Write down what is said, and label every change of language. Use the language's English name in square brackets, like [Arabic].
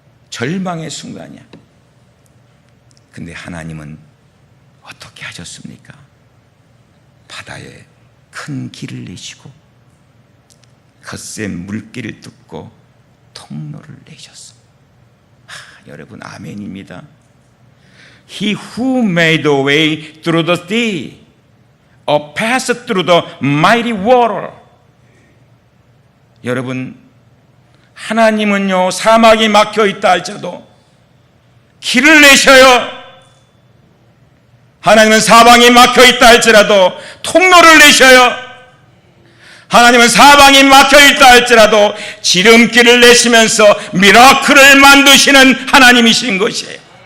[Korean] 절망의 순간이야. 근데 하나님은 어떻게 하셨습니까? 바다에 큰 길을 내시고 거센 물길을 뚫고 통로를 내셨어. 여러분, 아멘입니다. [English] He who made the way through the sea, or passed through the mighty water. [Korean] 여러분, 하나님은요, 사막이 막혀 있다 할지라도 길을 내셔요. 하나님은 사방이 막혀 있다 할지라도 통로를 내셔요. 하나님은 사방이 막혀 있다 할지라도 지름길을 내시면서 미라클을 만드시는 하나님이신 것이에요.